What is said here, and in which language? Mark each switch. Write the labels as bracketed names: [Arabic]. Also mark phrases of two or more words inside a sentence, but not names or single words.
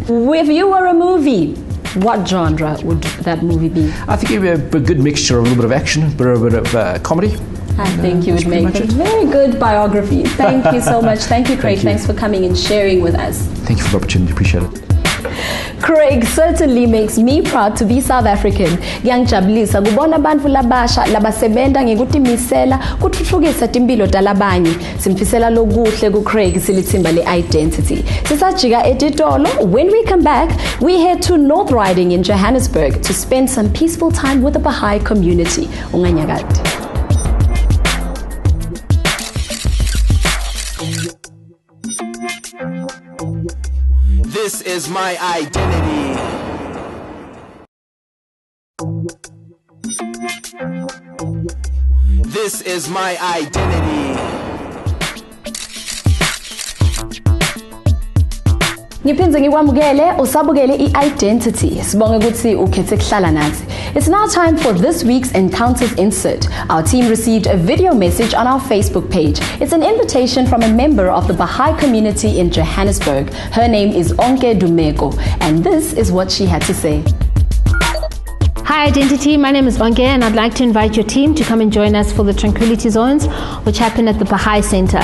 [English] If you were a movie, what genre would that movie be? I think it would be a good mixture of a little bit of action, a bit of comedy. I think you would make a very good biography. Thank you so much. Thank you, Craig. Thanks for coming and sharing with us. Thank you for the opportunity. Appreciate it. Craig certainly makes me proud to be South African. [Swati] Ngiyangijabulisa kubona abantu labasha labasebenta ngekutimisela kuthuthukisa timpilo talabanye. Simfisela lokuhle kuCraig silithimba le-Identity. Sisajika etitolo. [English] When we come back, we head to North Riding in Johannesburg to spend some peaceful time with the Baha'i community. [Swati] Unganyakati. [English] This is my identity. This is my identity. [Swati] Ngiphinze ngikwamukele usabukele i-Identity. Sibonge ukuthi ukhethe kuhlala nathi. [English] It's now time for this week's Encounters Insert. Our team received a video message on our Facebook page. It's an invitation from a member of the Baha'i community in Johannesburg. Her name is Onke Dumeko, and this is what she had to say. Hi Identity, my name is Onke and I'd like to invite your team to come and join us for the Tranquility Zones, which happen at the Baha'i Center.